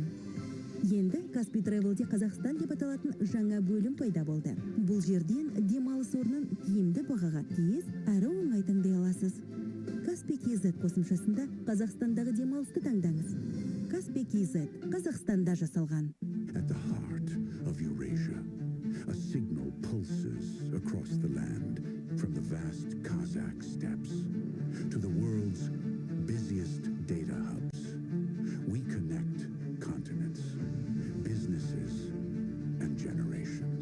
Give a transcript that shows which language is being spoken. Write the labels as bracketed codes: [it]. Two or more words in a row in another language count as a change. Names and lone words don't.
[kk] Енді Каспий Travel'де Қазақстан деп аталатын жаңа бөлім пайда болды. Бұл жерден демалыс орнын тиімді бағаға тез әрі оңай таңдай аласыз. Каспий KZ қосымшасында Қазақстандағы демалысты таңдаңыз. Каспий KZ Қазақстанда жасалған. [en] At the heart of Eurasia, a signal pulses across the land, from the vast Kazakh steppes to the world's busiest data hubs. We connect continents, businesses, and generations.